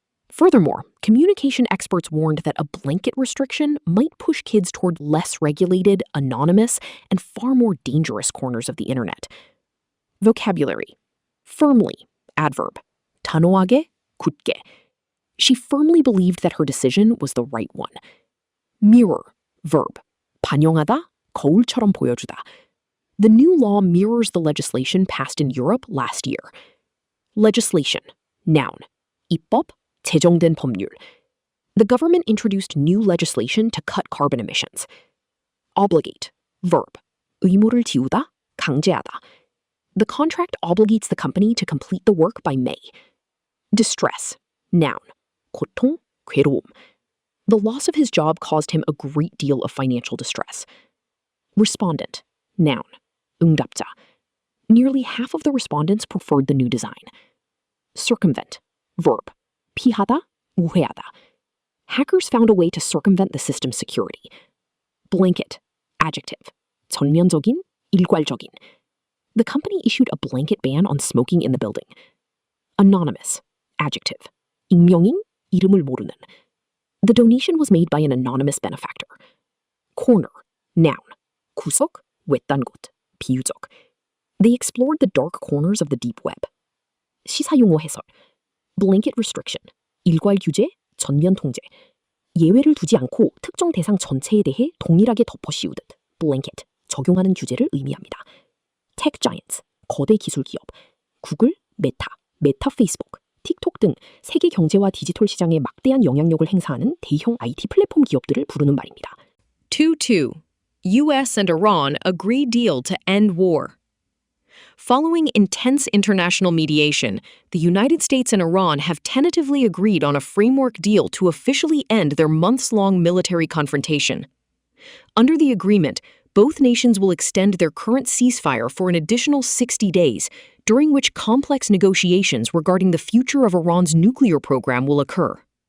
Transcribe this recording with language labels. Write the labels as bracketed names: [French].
[English] Furthermore, communication experts warned that a blanket restriction might push kids toward less regulated, anonymous, and far more dangerous corners of the internet. Vocabulary. Firmly, adverb. [Korean] 단호하게, 굳게. [English] She firmly believed that her decision was the right one. Mirror, verb. [Korean] 반영하다, 거울처럼 보여주다. [English] The new law mirrors the legislation passed in Europe last year. Legislation, noun. [Korean] 입법, 제정된 법률. [English] The government introduced new legislation to cut carbon emissions. Obligate, verb. [Korean] 의무를 지우다, 강제하다. [English] The contract obligates the company to complete the work by May. Distress, noun. [Korean] 고통, 괴로움. [English] The loss of his job caused him a great deal of financial distress. Respondent, noun. [Korean] 응답자. [English] Nearly half of the respondents preferred the new design. Circumvent, verb. [Korean] 피하다, 우회하다. [English] Hackers found a way to circumvent the system's security. Blanket, adjective. [Korean] 전면적인, 일괄적인. [English] The company issued a blanket ban on smoking in the building. Anonymous, adjective. [Korean] 익명인, 이름을 모르는. [English] The donation was made by an anonymous benefactor. Corner, noun. [Korean] 구석, 외딴 곳, 비유적. [English] They explored the dark corners of the deep web. [Korean] 시사용어 해설. Blanket restriction, 일괄 규제, 전면 통제. 예외를 두지 않고 특정 대상 전체에 대해 동일하게 덮어 씌우듯 blanket, 적용하는 규제를 의미합니다. Tech giants, 거대 기술 기업. 구글, 메타 페이스북, 틱톡 등 세계 경제와 디지털 시장에 막대한 영향력을 행사하는 대형 IT 플랫폼 기업들을 부르는 말입니다. [English] 2-2. U.S. and Iran agree deal to end war. Following intense international mediation, the United States and Iran have tentatively agreed on a framework deal to officially end their months-long military confrontation. Under the agreement, both nations will extend their current ceasefire for an additional 60 days, during which complex negotiations regarding the future of Iran's nuclear program will occur.